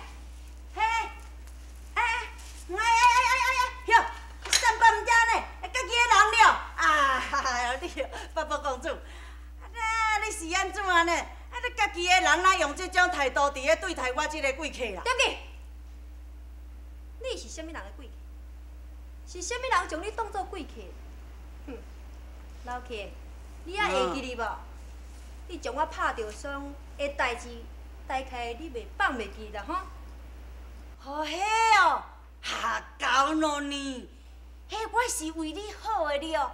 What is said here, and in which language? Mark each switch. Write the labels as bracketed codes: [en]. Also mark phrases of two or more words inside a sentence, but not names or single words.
[nan] 嘿，哟，三八毋正呢，家己的人了。啊，你八宝公主，你是安怎呢？你家己的人哪用这种态度伫咧对待我这个贵客啦？对不起，你是啥物人的贵客？是啥物人将你当作贵客？哼，老客，你还会记哩无？你将我拍着伤的代志，大概你袂放袂记啦，吼？哦，嘿哦，搞喏呢，嘿，我是为你好的了。